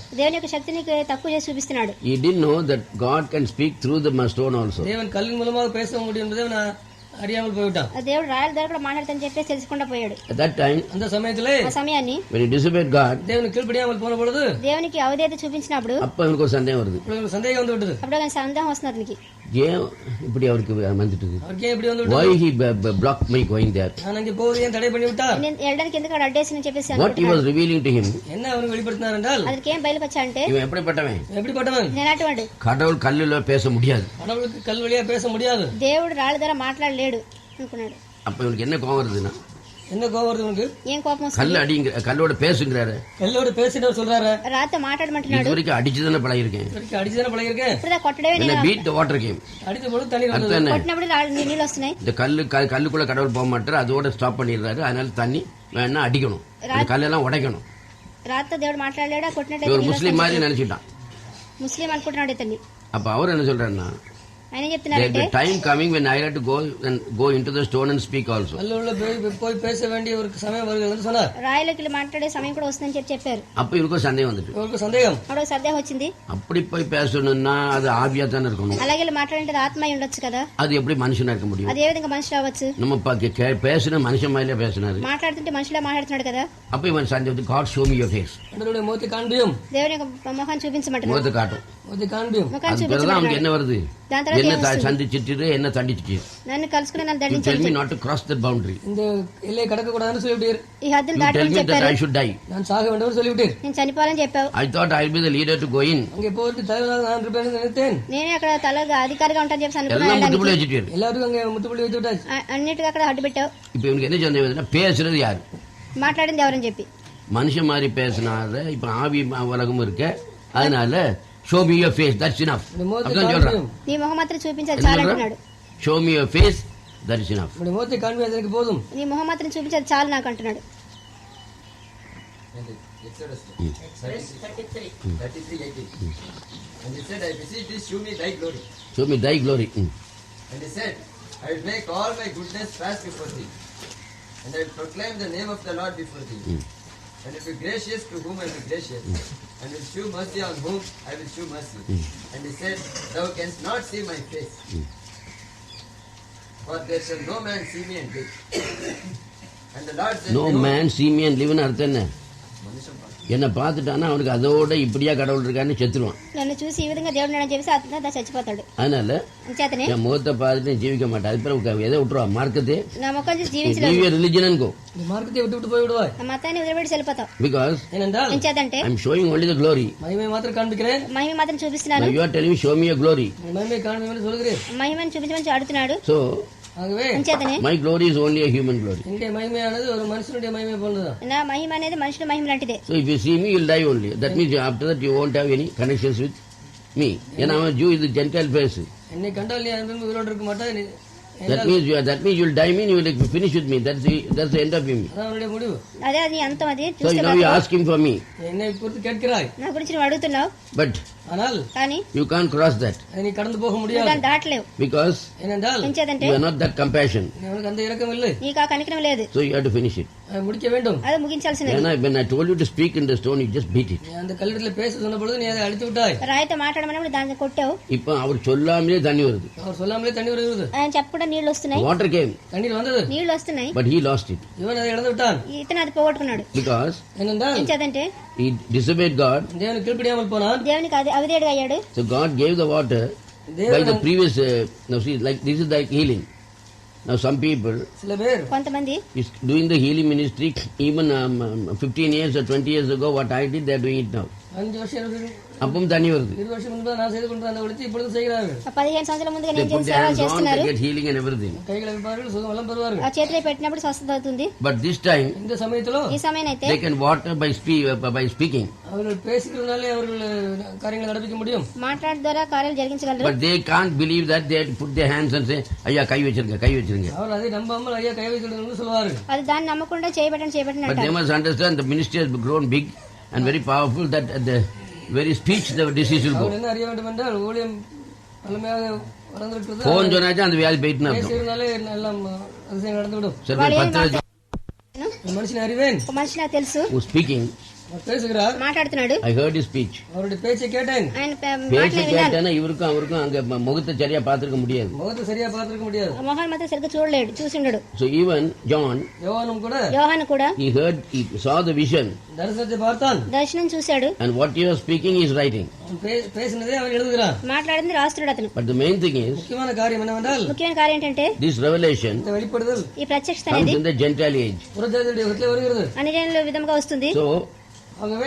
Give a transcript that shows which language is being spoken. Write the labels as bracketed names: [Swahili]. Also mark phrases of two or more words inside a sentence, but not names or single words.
[Telugu] దేవుని యొక్క శక్తిని తక్కువ చేసి చూపిస్తున్నాడు. [English] He didn't know that God can speak through the stone also. [Tamil] தேவன் கல்லின் மூலமாக பேச முடியும் என்பதை நான் அறியாமல் போய்விட்டான். [Telugu] దేవుడు రాయల ద్వారా కూడా మాట్లాడతానని చెప్పేసి తెలుసుకుండా పోయాడు. [English] At that time, [Tamil] அந்த சமயத்திலே [Telugu] ఆ సమయాన్ని [English] when he disobeyed God, [Tamil] தேவனுக்கு கீழ்ப்படியாமல் போன பொழுது [Telugu] దేవునికి అవధేయత చూపించినప్పుడు [Tamil] அப்ப அவனுக்கு ஒரு சந்தேகம் வருது. [Telugu] ఇప్పుడు సందేహం [Tamil] வந்து விட்டது. [Telugu] అప్పుడు ఆయన సందేహం వస్తుంది అతనికి. [Tamil] ஏன் இப்படி அவருக்கு வந்துட்டு அவருக்கே இப்படி வந்து [English] why [Tamil] விட்டது? [English] he blocked me going there? [Tamil] நான் அங்கே போவது ஏன் தடை பண்ணி விட்டார்? [Telugu] నేను వెళ్ళడానికి ఎందుకు అక్కడ అడ్డేసి చెప్పేసి [English] What he was revealing to him, [Tamil] என்ன அவனுக்கு வெளிப்படுத்தினார் என்றால் [Telugu] அதுக்கு ఏం బయలుపచ్చాడంటే [Tamil] இவன் எப்படிப்பட்டவன்? எப்படிப்பட்டவன்? [Telugu] నేనాటువంటి [Tamil] கடவுள் கல்லுல பேச முடியாது. கடவுளுக்கு கல் வழியா பேச முடியாது. [Telugu] దేవుడు రాళ్ళ ద్వారా మాట్లాడలేడు అనుకున్నాడు. [Tamil] அப்ப இவனுக்கு என்ன கோவம் வருதுன்னா, என்ன கோபம் வருது உனக்கு? [Telugu] ఏం కోపం వస్తుంది? [Tamil] கல்லு அடிங்கிற கல்லோட பேசுங்கிறாரு. கல்லோடு பேசினவர் சொல்றாரு, [Telugu] రాత మాట్లాడమంటున్నాడు. [Tamil] இது வரைக்கும் அடிச்சுதானே பழகிருக்கேன். இவருக்கு அடிச்சுதானே பழகிருக்கேன். [Telugu] ఇప్పుడు కొట్టడమే [English] when [Telugu] నేను [English] I beat the water came, [Tamil] அடித்த பொழுது தண்ணீர் அர்த்தம் வந்தது. என்ன? [Telugu] కొట్టినప్పుడు నీళ్ళు వస్తున్నాయి. [Tamil] இந்த கல்லுக்குள்ள கடவுள் போக மாட்டாரு, அதோட ஸ்டாப் பண்ணிடுறாரு. அதனால தண்ணி வேணா அடிக்கணும், அந்த கல்லெல்லாம் உடைக்கணும். [Telugu] రాత దేవుడు మాట్లాడలేడు, కొట్టినట్టు [Tamil] இவர் முஸ்லீம் மாதிரி நினைச்சிட்டான். [Telugu] ముస్లిం అనుకుంటున్నాడు ఇతన్ని. [Tamil] அப்ப அவர் என்ன சொல்றாருன்னா, [Telugu] ఆయన ఏం చెప్తున్నారంటే [English] the time coming when I had to go into the stone and speak also. [Tamil] கல்லுள்ள போய் பேச வேண்டிய ஒரு சமயம் வருகிறது சொன்னார். [Telugu] రాయలకి మాట్లాడే సమయం కూడా వస్తుందని చెప్పారు. [Tamil] அப்ப இவருக்கு சந்தேகம் வந்துட்டு, இவருக்கு சந்தேகம். [Telugu] అప్పుడు ఒక సందేహం వచ్చింది. [Tamil] அப்படி போய் பேசணும்னா அது ஆவியா தானே இருக்கணும். [Telugu] అలాగే మాట్లాడే ఆత్మ అయి ఉండొచ్చు కదా, [Tamil] அது எப்படி మనుషனா இருக்க முடியும்? [Telugu] అది ఏ విధంగా మనిషి అవ్వచ్చు? [Tamil] நம்ம பேசின மனுஷன் மாதிரியே பேசினாரு. [Telugu] మాట్లాడుతుంటే మనిషిలా మాట్లాడుతున్నాడు కదా. [Tamil] அப்ப இவன் சந்தேகம், [English] God show me your face. [Tamil] கடவுளுடைய முகத்தை காண்பியும். [Telugu] దేవుని యొక్క మొహాన్ని చూపించమంటున్నాడు. [Tamil] முகத்தை காட்டும். முகத்தை காண்பியும். [Telugu] ముఖాన్ని [Tamil] அது பிறகு அவனுக்கு [Telugu] చూపించమంటున్నాడు. [Tamil] என்ன வருது? [Telugu] దాని తర్వాత [Tamil] என்ன [Telugu] ఏం వస్తుంది? [Tamil] சந்திச்சிட்டு என்ன தண்டிச்சிட்டு, [Telugu] నన్ను కలుసుకుని నన్ను [English] you tell [Telugu] దండించాడు. [English] me not to cross that boundary. [Tamil] இந்த எல்லையை கடக்க கூடாதுன்னு சொல்லிவிட்டீர். [Telugu] ఈ హద్దులు [English] You tell [Telugu] దాటమని [English] me that [Telugu] చెప్పారు. [English] I should die. [Tamil] நான் சாக வேண்டும் சொல்லிவிட்டீர். [Telugu] నేను చనిపోవాలని చెప్పావు. [English] I thought I'll be the leader to go in. [Tamil] அங்கே போவதற்கு தலைவராக நான் இருப்பேன் நினைத்தேன். [Telugu] నేనే అక్కడ తలగా అధికారిగా ఉంటాను చెప్పి [Tamil] எல்லாம் [Telugu] అనుకున్నాను. [Tamil] முட்டுப்புள்ளி வச்சுட்டு. எல்லாருக்கும் அங்கே முத்துப்புள்ளி வைத்து விட்டாச்சு. [Telugu] అన్నిటిగా అక్కడ అడ్డు పెట్టావు. [Tamil] இப்ப இவனுக்கு என்ன சந்தேகம் வருதுன்னா, பேசுறது யாரு? [Telugu] మాట్లాడింది ఎవరని చెప్పి. [Tamil] மனுஷன் மாதிரி பேசினாத இப்ப ஆவி உலகம் இருக்க, அதனால [English] show me your face, that's enough. [Tamil] இந்த முகத்தை அப்படிதான் சொல்றான். காண்பியும். [Telugu] నీ మొహం మాత్రం చూపించాలి [Tamil] என்ன [Telugu] చాలు [Tamil] சொல்றான்? [Telugu] అంటున్నాడు. [English] Show me your face, that is enough. [Tamil] உங்களுடைய முகத்தை காண்பியாது எனக்கு போதும். [Telugu] నీ మొహం మాత్రం చూపించాలి చాలు నాకు అంటున్నాడు. [English] Exodus 33:18. And he said, I beseech thee, shew me thy glory. Show me thy glory. And he said, I will make all my goodness pass before thee, and I will proclaim the name of the Lord before thee. And will be gracious to whom I will be gracious, and will shew mercy on whom I will shew mercy. And he said, thou canst not see my face, for there shall no man see me and live. And the Lord said, No behold, man see me and live ன்னு [Tamil] அர்த்தம் என்ன? மனுஷன் பார்த்து, என்னை பார்த்துட்டானா அவனுக்கு அதோட இப்படியா கடவுள் இருக்கான்னு செத்துருவான். [Telugu] నన్ను చూసి ఈ విధంగా దేవుడు నన్ను చెప్పేసి అతను చచ్చిపోతాడు. [Tamil] அதனால [Telugu] చేతనే [Tamil] என் முகத்தை பார்த்துட்டு நீ ஜீவிக்க மாட்டேன். அது பிறகு எதை விட்டுருவான்? மார்க்கத்தை [Telugu] నా ముఖం చూసి [English] leave [Telugu] జీవించలేదు. [English] your religion and go. [Tamil] இந்த மார்க்கத்தை விட்டு போய் விடுவாய். [Telugu] నా మతాన్ని వదిలిపెట్టి వెళ్ళిపోతావు. [English] Because [Tamil] ஏனென்றால் [Telugu] ఎంచేతంటే [English] I'm showing only the glory. [Tamil] மகிமை மாத்திரம் காண்பிக்கிறேன். [Telugu] మహిమ మాత్రం [English] Now [Telugu] చూపిస్తున్నాను. [English] you are telling me show me your glory. [Tamil] மகிமை காண்பியும் சொல்கிறேன். [Telugu] మహిమను చూపించమని అడుగుతున్నాడు. [English] So [Tamil] ஆகவே [Telugu] ఎంచేతనే [English] my glory is only a human glory. [Tamil] என்னுடைய மகிமையானது ஒரு மனுஷனுடைய மகிமை போன்றதுதான். [Telugu] నా మహిమ అనేది మనుషుల మహిమ లాంటిదే. [English] So if you see me, you'll die only. That means after that you won't have any connections with me. [Tamil] ஏன்னா அவன் [English] Jew is the Gentile face. [Tamil] என்னை கண்டால் நீ அன்பின் உயிரோடு இருக்க மாட்டாய். [English] That means you'll die me and you will finish with me. That's the end of him. [Tamil] அதான் அவனுடைய முடிவு. [Telugu] అదే అది అంతం. అది [English] So now you ask him for me. [Tamil] என்னை குறித்து கேட்கிறாய். [Telugu] నా గురించి నువ్వు అడుగుతున్నావు [English] But [Tamil] ஆனால் [Telugu] కానీ [English] you can't cross that. [Tamil] அதை நீ கடந்து போக [Telugu] నువ్వు [Tamil] முடியாது. [Telugu] దాన్ని దాటలేవు. [English] Because [Tamil] ஏனென்றால் [Telugu] ఎంచేతంటే [English] you are not that compassion. [Tamil] நீ அவனுக்கு அந்த இரக்கம் இல்லை. [Telugu] నీకు ఆ కనికరం లేదు. [English] So you have to finish it. [Tamil] அதை முடிக்க வேண்டும். [Telugu] అది ముగించాల్సినది. [English] When I told you to speak in the stone, you just beat it. [Tamil] நீ அந்த கல்லிடத்தில் பேச சொன்ன பொழுது நீ அதை அழித்து விட்டாய். [Telugu] రాయితో మాట్లాడమన్నప్పుడు దాన్ని కొట్టావు. [Tamil] இப்போ அவர் சொல்லாமலே தண்ணி வருது. அவர் சொல்லாமலே தண்ணீர் வருகிறது. [Telugu] ఆయన చెప్పకుండా నీళ్లు వస్తున్నాయి. [English] Water came, [Tamil] தண்ணீர் வந்தது. [Telugu] నీళ్లు వస్తున్నాయి. [English] but he lost it. [Tamil] இவன் அதை இழந்து விட்டான். [Telugu] ఇతను అది పోగొట్టుకున్నాడు. [English] Because [Tamil] ஏனென்றால் [Telugu] ఎంచేతంటే [English] he disobeyed God. [Tamil] தேவனுக்கு கீழ்ப்படியாமல் போனான். [Telugu] దేవునికి అది అవిధేయుడిగా అయ్యాడు. [English] So God gave the water by the previous, now see, like this is like healing. Now some people [Tamil] சில பேர் [Telugu] కొంతమంది [English] is doing the healing ministry even 15 years or 20 years ago, what I did, they are doing it now. [Tamil] 5 வருஷம் அப்பவும் தண்ணி வருது. 20 வருஷம் முன்பு நான் செய்து கொண்டு அந்த ஒழித்து இப்பொழுது செய்கிறார்கள். [Telugu] 15 సంవత్సరాల ముందుగా [English] They [Telugu] నేను [English] put [Telugu] చేసిన [English] their [Telugu] సేవలు [English] hands on, [Telugu] చేస్తున్నారు. [English] they get healing and everything. [Tamil] கைகளை வைப்பார்கள், சுகம் எல்லாம் பெறுவார்கள். [Telugu] ఆ చేతిలో పెట్టినప్పుడు స్వస్థత అవుతుంది. [English] But this time [Tamil] இந்த சமயத்திலோ [Telugu] ఈ సమయం అయితే [English] they can water by speaking. [Tamil] அவர்கள் பேசுகிறதுனாலே அவர்கள் காரியங்களை நடப்பிக்க முடியும். [Telugu] మాట్లాడడం ద్వారా కార్యాలు జరిగించగలరు. [English] But they can't believe that. They put their hands and say, [Tamil] ஐயா கை வச்சிருங்க, கை வச்சிருங்க. அவர்கள் அதை நம்பாமல் ஐயா கை வைத்து சொல்வார்கள். [Telugu] అది దాన్ని నమ్మకుండా చేయబెట్టండి [English] But they [Telugu] అంటారు. [English] must understand the ministry has grown big and very powerful, that at the very speech the disease will [Tamil] அவர் [English] go. [Tamil] என்ன அறிய வேண்டும் என்றால் ஊழியம் வலிமையாக வளர்ந்திருக்கிறது. போன் சொன்னாச்சும் அந்த வியாதி போயிட்டுனா இருக்கும். பேசுகிறதுனாலே எல்லாம் அதிசயம் நடந்துவிடும். சரி, [Telugu] వాళ్ళు ఏం 10 [Tamil] மனுஷனை அறிவேன். [Telugu] ఒక మనిషి నాకు తెలుసు. [English] who speaking, [Tamil] அவர் பேசுகிறார், [Telugu] మాట్లాడుతున్నాడు. [English] I heard his speech. [Tamil] அவருடைய பேச்சை கேட்டேன். [Telugu] ఆయన [Tamil] பேச்சு கேட்டேன்னா இவருக்கும் அவருக்கும் அங்க முகத்தை சரியா பார்த்திருக்க முடியாது. முகத்தை சரியா பார்த்திருக்க முடியாது. [Telugu] మొహాన్ని మాత్రం సరిగ్గా చూడలేడు, చూసిండడు. [English] So even John, [Tamil] யோவானும் கூட [Telugu] యోహాను కూడా [English] he saw the vision, [Tamil] தரிசனத்தை பார்த்தான். [Telugu] దర్శనం చూశాడు. [English] and what he was speaking he is writing. [Tamil] பேசினதே அவன் எழுதுகிறான். [Telugu] మాట్లాడింది రాస్తున్నాడు అతను. [English] But the main thing is, [Tamil] முக்கியமான காரியம் என்னவென்றால் [Telugu] ముఖ్యమైన కార్యం ఏంటంటే [English] this revelation [Tamil] இந்த வெளிப்படுதல் [Telugu] ఈ ప్రత్యక్షత [English] comes [Telugu] అనేది [English] in the Gentile age. [Tamil] புறஜாதியுடைய யுகத்திலே வருகிறது. [Telugu] అన్ని జనుల విధంగా వస్తుంది. [English] So [Tamil] ஆகவே